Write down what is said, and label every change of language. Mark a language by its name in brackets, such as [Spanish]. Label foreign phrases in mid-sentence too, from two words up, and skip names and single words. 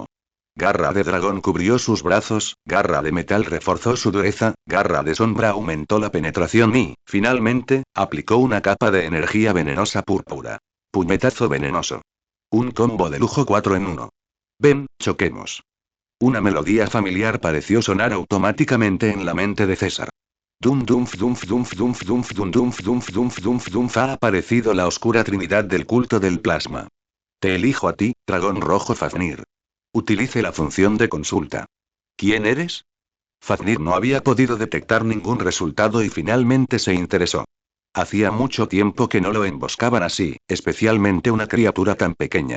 [Spanish] Garra de dragón cubrió sus brazos, garra de metal reforzó su dureza, garra de sombra aumentó la penetración y, finalmente, aplicó una capa de energía venenosa púrpura. Puñetazo venenoso. Un combo de lujo 4 en 1. Ven, choquemos. Una melodía familiar pareció sonar automáticamente en la mente de César. Dum dumf dumf dumf dumf dumf dum dumf dumf dumf dumf dumf ha aparecido la oscura trinidad del culto del plasma. Te elijo a ti, dragón rojo Fafnir. Utilice la función de consulta. ¿Quién eres? Fafnir no había podido detectar ningún resultado y finalmente se interesó. Hacía mucho tiempo que no lo emboscaban así, especialmente una criatura tan pequeña.